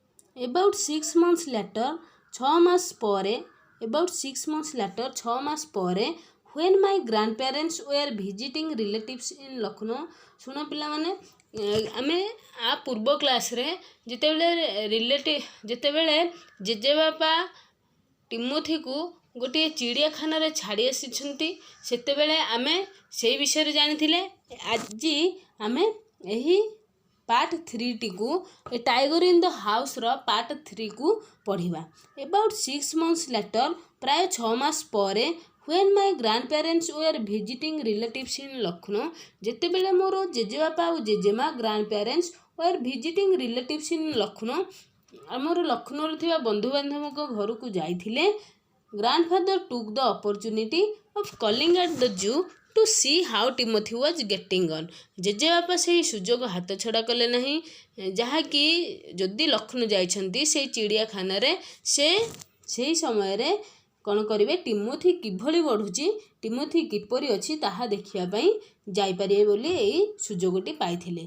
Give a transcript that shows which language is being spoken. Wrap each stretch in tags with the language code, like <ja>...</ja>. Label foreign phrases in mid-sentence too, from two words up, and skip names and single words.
<en>About 6 months later,</en> <or>6 ମାସ ପରେ</or> <en>about 6 months later</en> <or>6 ମାସ ପରେ</or> <en>when my grandparents were visiting relatives in Lucknow।</en> <or>ଶୁଣ ପିଲାମାନେ, ଆମେ ଆ ପୂର୍ବ କ୍ଲାସରେ ଯେତେବେଳେ ଜେଜେବାପା ଟିମୋଥିକୁ ଗୋଟିଏ ଚିଡ଼ିଆଖାନାରେ ଛାଡ଼ି ଆସିଛନ୍ତି ସେତେବେଳେ ଆମେ ସେଇ ବିଷୟରେ ଜାଣିଥିଲେ। ଆଜି ଆମେ ଏହି ପାର୍ଟ 3ଟିକୁ ଏ ଟାଇଗର ଇନ୍ ଦ ହାଉସ୍ର ପାର୍ଟ 3କୁ ପଢ଼ିବା।</or> <en>ଏବାଉଟ୍ 6 months later,</en> <or>ପ୍ରାୟ 6 ମାସ ପରେ</or> <en>when my grandparents were visiting relatives in Lucknow,</en> <or>ଯେତେବେଳେ ମୋର ଜେଜେବାପା ଆଉ ଜେଜେମା</or> <en>grandparents were visiting relatives in Lucknow,</en> <or>ଆମର ଲକ୍ଷ୍ନୌରେ ଥିବା ବନ୍ଧୁବାନ୍ଧବଙ୍କ ଘରକୁ ଯାଇଥିଲେ।</or> <en>grandfather took the opportunity of calling at the zoo to see how Timothy was getting on।</en> <or>ଜେଜେବାପା ସେହି ସୁଯୋଗ ହାତ ଛଡ଼ା କଲେ ନାହିଁ, ଯାହାକି ଯଦି ଲକ୍ଷ୍ନୌ ଯାଇଛନ୍ତି ସେଇ ଚିଡ଼ିଆଖାନାରେ ସେ ସେହି ସମୟରେ କ'ଣ କରିବେ, ଟିମୋଥି କିଭଳି ବଢ଼ୁଛି, ଟିମୋଥି କିପରି ଅଛି ତାହା ଦେଖିବା ପାଇଁ ଯାଇପାରିବେ ବୋଲି ଏଇ ସୁଯୋଗଟି ପାଇଥିଲେ।</or>